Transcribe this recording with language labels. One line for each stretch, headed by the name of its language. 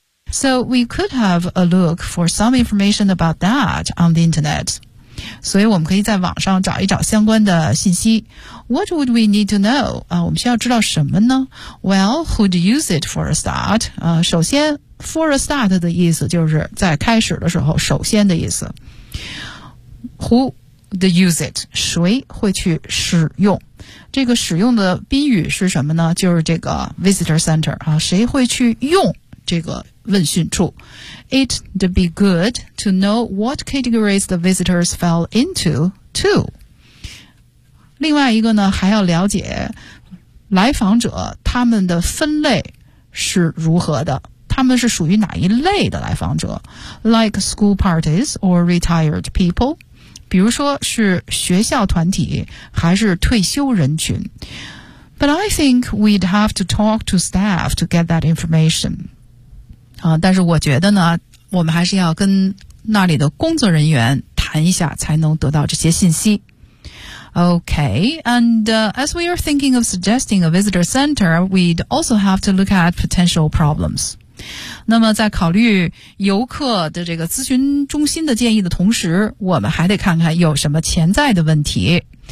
English: So we could have a look for some information about that on the internet.
Chinese: 所以我们可以在网上找一找相关的信息。
English: What would we need to know?
Chinese: 我们需要知道什么呢?
English: Well, who'd use it for a start?
Chinese: 首先 for a start 的意思就是在开始的时候首先的意思。
English: Who'd use it?
Chinese: 谁会去使用? 这个使用的宾语是什么呢? 就是这个 visitor center,谁会去用这个问讯处。
English: It'd be good to know what categories the visitors fell into, too.
Chinese: 另外一个呢，还要了解来访者他们的分类是如何的，他们是属于哪一类的来访者 ，
English: like school parties or retired people.
Chinese: 比如说是学校团体还是退休人群。
English: But I think we'd have to talk to staff to get that information.
Chinese: 但是我觉得呢，我们还是要跟那里的工作人员谈一下才能得到这些信息。
English: Okay, and, as we are thinking of suggesting a visitor center, we'd also have to look at potential problems.
Chinese: 那么在考虑游客的这个咨询中心的建议的同时，我们还得看看有什么潜在的问题。